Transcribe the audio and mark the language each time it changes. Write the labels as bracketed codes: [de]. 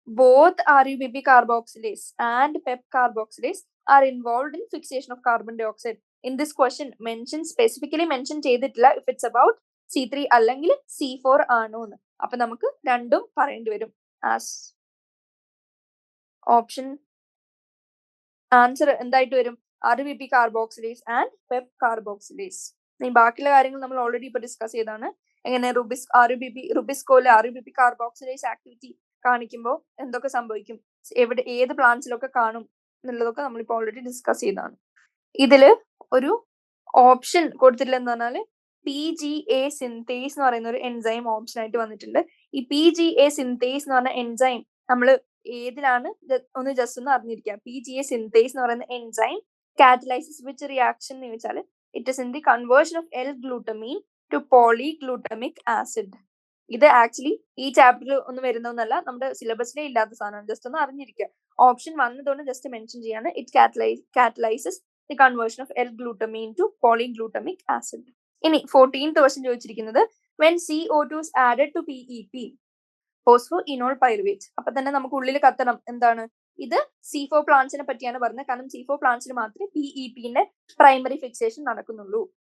[en] Both RUBP carboxylase and PEP carboxylase are involved in fixation of carbon dioxide. In this question specifically mention [ml] ചെയ്തിട്ടില്ല [en] if it's about C3 [ml] അല്ലെങ്കിൽ C4 ആണോ എന്ന്. അപ്പൊ നമുക്ക് രണ്ടും പറയേണ്ടി വരും. ആസ് ഓപ്ഷൻ ആൻസർ എന്തായിട്ട് വരും? RUBP carboxylase and PEP carboxylase. ബാക്കിയുള്ള കാര്യങ്ങൾ നമ്മൾ ഓൾറെഡി ഇപ്പൊ ഡിസ്കസ് ചെയ്താണ്. എങ്ങനെ റുബിസ്കോയില് RUBP കാർബോക്സിലേസ് ആക്ടിവിറ്റി കാണിക്കുമ്പോൾ എന്തൊക്കെ സംഭവിക്കും, ഏത് പ്ലാന്റ്സിലൊക്കെ കാണും എന്നുള്ളതൊക്കെ നമ്മളിപ്പോ ഓൾറെഡി ഡിസ്കസ് ചെയ്താണ്. ഇതില് ഒരു ഓപ്ഷൻ കൊടുത്തിട്ടില്ല എന്ന് പറഞ്ഞാല് PGA സിന്തേസ് എന്ന് പറയുന്ന ഒരു എൻസൈം ഓപ്ഷൻ ആയിട്ട് വന്നിട്ടുണ്ട്. ഈ PGA സിന്തേസ് എന്ന് പറഞ്ഞ എൻസൈം നമ്മൾ ഏതിലാണ് ഒന്ന് ജസ്റ്റ് ഒന്ന് അറിഞ്ഞിരിക്കുക. PGA സിന്തേസ് എന്ന് പറയുന്ന എൻസൈം കാറ്റലൈസിസ് വിച്ച് റിയാക്ഷൻ എന്ന് ചോദിച്ചാൽ [en] It is in the conversion of L-glutamine to polyglutamic acid. [ml] ഇത് ആക്ച്വലി ഈ ചാപ്റ്ററിൽ ഒന്നും വരുന്നൊന്നല്ല, നമ്മുടെ സിലബസിലേ ഇല്ലാത്ത സാധനമാണ്. ജസ്റ്റ് ഒന്ന് അറിഞ്ഞിരിക്കുക. ഓപ്ഷൻ വന്നതുകൊണ്ട് ജസ്റ്റ് മെൻഷൻ ചെയ്യാണ്. It catalyses the conversion of L-glutamine to പോളിഗ്ലൂട്ടമിക് acid. ഇനി 14th ക്വസ്റ്റ്യൻ ചോദിച്ചിരിക്കുന്നത് [en] when CO2 is added to PEP [ml] ഫോസ്ഫോഇനോൾ pyruvate. അപ്പൊ തന്നെ നമുക്ക് ഉള്ളിൽ കത്തണം എന്താണ് ഇത്, C4 പ്ലാന്റ്സിനെ പറ്റിയാണ് പറഞ്ഞത്. കാരണം C4 പ്ലാന്റ്സിന് മാത്രമേ PEP-ന്റെ പ്രൈമറി ഫിക്സേഷൻ നടക്കുന്നുള്ളൂ.